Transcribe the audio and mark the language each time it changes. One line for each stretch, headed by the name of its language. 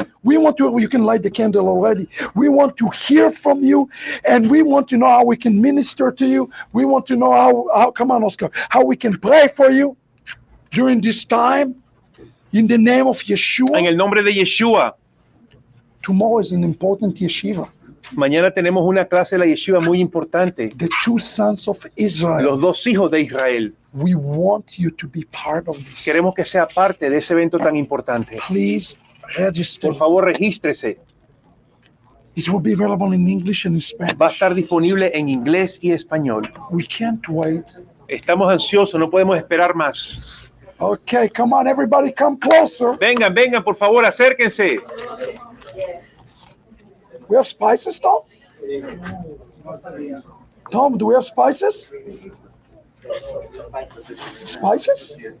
English: We want to, you can light the candle already. We want to hear from you, and we want to know how we can minister to you. We want to know how come on, Oscar, how we can pray for you during this time. In the name of Yeshua.
Spanish: En el nombre de Yeshua.
English: Tomorrow is an important yeshiva.
Spanish: Mañana tenemos una clase de la Yeshiva muy importante.
English: The two sons of Israel.
Spanish: Los dos hijos de Israel.
English: We want you to be part of this.
Spanish: Queremos que sea parte de ese evento tan importante.
English: Please register.
Spanish: Por favor, regístrese.
English: It will be available in English and Spanish.
Spanish: Va a estar disponible en inglés y español.
English: We can't wait.
Spanish: Estamos ansiosos, no podemos esperar más.
English: Okay, come on, everybody, come closer.
Spanish: Vengan, vengan, por favor, acérquense.
English: We have spices, Tom? Tom, do we have spices? Spices?